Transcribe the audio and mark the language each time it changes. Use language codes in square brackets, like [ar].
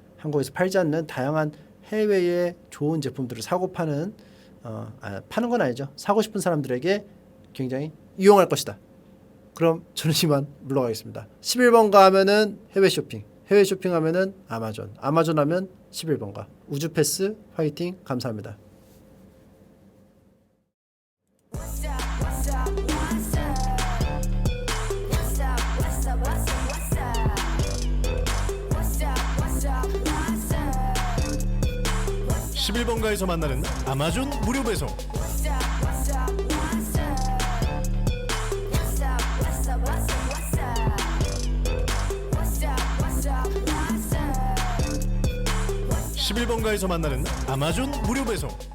[ko] 한국에서 팔지 않는 다양한 해외의 좋은 제품들을 사고 파는 파는 건 아니죠. 사고 싶은 사람들에게 굉장히 유용할 것이다. 그럼 저는 이만 물러가겠습니다. 11번가 하면은 해외 쇼핑 하면은 아마존 하면 11번가. 우주패스 화이팅. 감사합니다. [en] What's up, what's up, what's up? What's up, what's up, what's up, what's up? What's up, what's up, what's up? [ko] 11번가에서 만나는 아마존 무료 배송. [en] What's up, what's up, what's up? What's up, what's up, what's up, what's up? What's up, what's up, what's up? [ko] 11번가에서 만나는 아마존 무료 배송.